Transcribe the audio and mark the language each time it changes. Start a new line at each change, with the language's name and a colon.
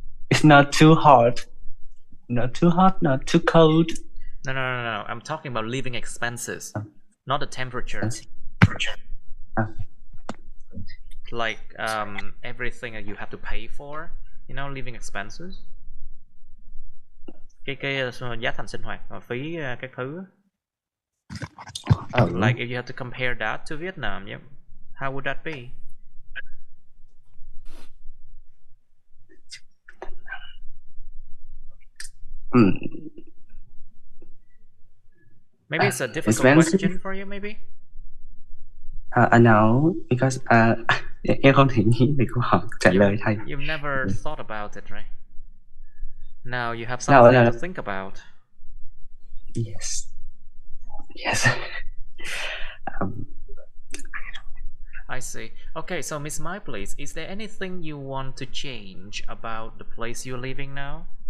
English: it's not too hot, not too hot, not too cold. No. I'm talking about living expenses, not the temperature. Like everything that you have to pay for, you know, living expenses.
Vietnamese: Cái giá thành sinh hoạt và phí các thứ.
English: Like if you have to compare that to Vietnam, yeah, how would that be? Maybe it's a difficult Expensive. question for you, maybe. No, because
Vietnamese: em không thể nghĩ về câu hỏi trả lời thầy.
English: You've never thought about it, right? Now you have something to think about. Yes. I see. Okay, so Miss Mai, please, is there anything you want to change about the place you're living now?